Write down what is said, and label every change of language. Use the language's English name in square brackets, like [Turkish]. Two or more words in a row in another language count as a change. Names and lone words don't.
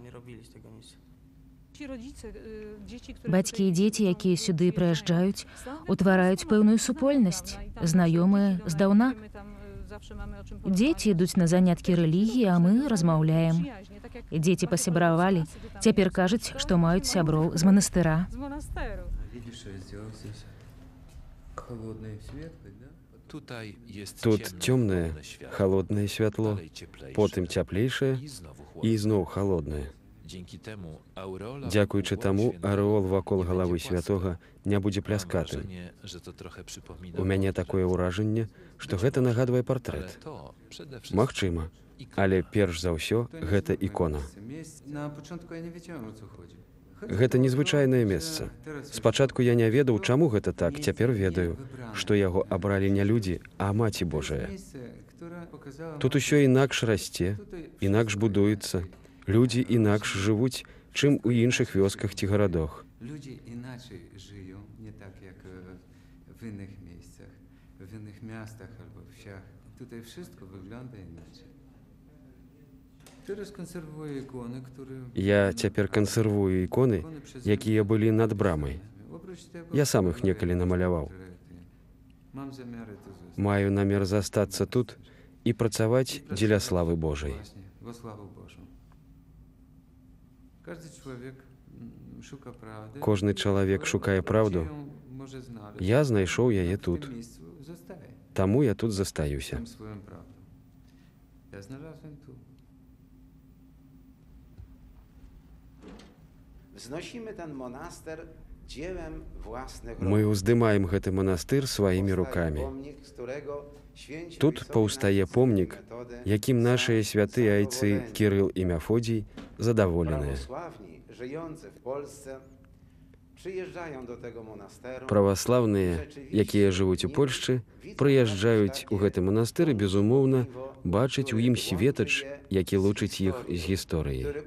[Belarusian] Бацькі і дзеці, якія сюды прыязджаюць, утвараюць пэўную супольнасць, знаёмыя здаўна. Дзеці ідуць на заняткі рэлігіі, а мы размаўляем. Дзеці пасябравалі, цяпер кажуць, што маюць сяброў з манастыра. [Polish] Tutaj jest [Belarusian] Тут [Polish] ciemne, [Belarusian] цёмнае, [Polish] chłodne światło, [Belarusian] халоднае святло, [Polish] dalej cieplejsze, [Belarusian] потым цяплейшае [Polish] i znowu chłodne. [Belarusian] і зноў халоднае. [Polish] Dzięki temu aureola [Belarusian] Дзякуючы [Polish] wokół [Belarusian] таму [Polish] świętego [Belarusian] арэол вакол [Polish] nie [Belarusian] галавы [Polish] będzie płaska. [Belarusian] святога не будзе [Polish] Mam [Belarusian] пляскатым. [Polish] wrażenie, że to trochę przypomina [Belarusian] У мяне [Polish] portret. [Belarusian] такое ўражанне, што гэта нагадвае [Polish] Ale [Belarusian] партрэт. [Polish] to przede wszystkim [Belarusian] Магчыма, [Polish] ikona. [Belarusian] але перш за ўсё гэта ікона. [Ukrainian] На початку я не [Polish] wiedziałem, o co chodzi. [Belarusian] Гэта незвычайнае месца. Спачатку я не ведаў, чаму гэта так, цяпер ведаю, што яго абралі не людзі, а Маці Божая. Тут усё інакш расце, інакш будуецца, людзі інакш жывуць, чым у іншых вёсках ці гарадах. [Polish] Ludzie inaczej żyją, nie tak jak w innych miejscach, w innych miastach albo wsiach. tutaj wszystko wygląda inaczej. Teraz konserwuję ikony, które... [Belarusian] Я цяпер кансервую іконы, якія былі над брамай. Я сам іх некалі намаляваў. [Polish] Mam zamiary tu zostać. [Belarusian] Маю намер застацца тут і працаваць дзеля славы Божай. [Polish] Właśnie, [Church Slavic] во славу Божу. [Polish] Każdy człowiek szuka prawdy. [Belarusian] Кожны чалавек шукае праўду. [Polish] Może znaleźć. [Belarusian] Я знайшоў яе [Polish] W [Belarusian] тут. [Polish] tym miejscu zostaje. [Belarusian] Таму я тут застаюся. [Polish] Tam swoją prawdą. Ja znalazłem tu. Wznosimy ten monaster dziełem własnych [Belarusian] Мы ўздымаем гэты манастыр сваімі рукамі. Тут паўстае помнік, якім нашыя святыя айцы Кірыл і Мяфодзій задаволеныя. Праваслаўныя, якія жывуць у Польшчы, прыязджаюць у гэты манастыр і, безумоўна, бачаць у ім светач, які лучыць іх з гісторыяй.